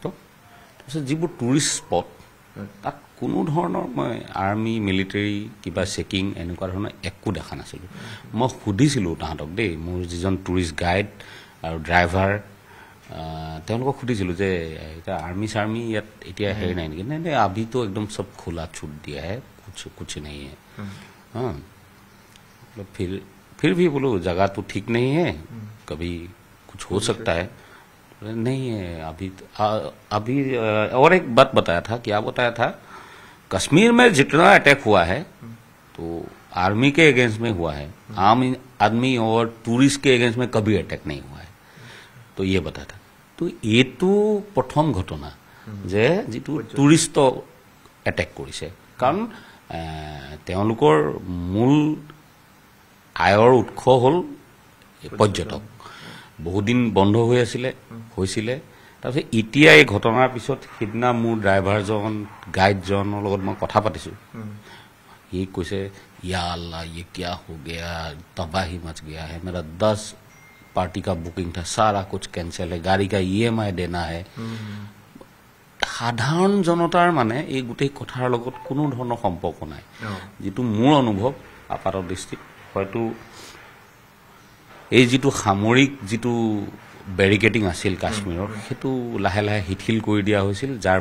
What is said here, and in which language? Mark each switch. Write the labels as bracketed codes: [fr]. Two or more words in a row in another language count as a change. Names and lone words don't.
[as] তাৰপিছত যিবোৰ টুৰিষ্ট স্পট তাত কোনো ধৰণৰ মই আৰ্মি মিলিটাৰী কিবা চেকিং এনেকুৱা ধৰণৰ একো দেখা নাছিলোঁ মই সুধিছিলোঁ তাহাঁতক দেই মোৰ যিজন টুৰিষ্ট গাইড আৰু ড্ৰাইভাৰ তেওঁলোকক সুধিছিলোঁ যে এতিয়া আৰ্মি চাৰ্মি ইয়াত এতিয়া হেৰি নাই নেকি নাই [hi] अभी तो एकदम सब खुला छूट दिया है कुछ नहीं है हाँ फिर भी बोलो जगह तो ठीक नहीं है कभी कुछ हो सकता है नहीं है अभी और एक बात बताया था क्या बताया था कश्मीर में जितना अटैक हुआ है तो आर्मी के अगेंस्ट में हुआ है आम आदमी और टूरिस्ट के अगेंस्ट में कभी अटैक नहीं हुआ है तो ये बताया था तो ये तो प्रथम घटना जे जितु टूरिस्ट अटैक [as] কৰিছে কাৰণ তেওঁলোকৰ মূল আয়ৰ উৎস হ'ল পৰ্যটক বহুদিন বন্ধ হৈ হৈছিলে তাৰপিছত এতিয়া এই ঘটনাৰ পিছত সিদিনা মোৰ ড্ৰাইভাৰজন গাইডজনৰ লগত মই কথা পাতিছোঁ সি কৈছে [hi] या अल्लाह ये क्या हो गया तबाही मच गया है मेरा 10 पार्टी का बुकिंग था सारा कुछ कैंसिल है गाड़ी का EMI देना है [as] সাধাৰণ জনতাৰ মানে এই গোটেই কথাৰ লগত কোনো ধৰণৰ সম্পৰ্ক নাই যেটো মোৰ অনুভৱ আপাত দৃষ্টিত হয়তো এই যেটো সামৰিক যেটো ব্যাৰিকেডিং আছিল কাশ্মীৰৰ হেতু লাহে লাহে হিঠিল কৰি দিয়া হৈছিল যাৰ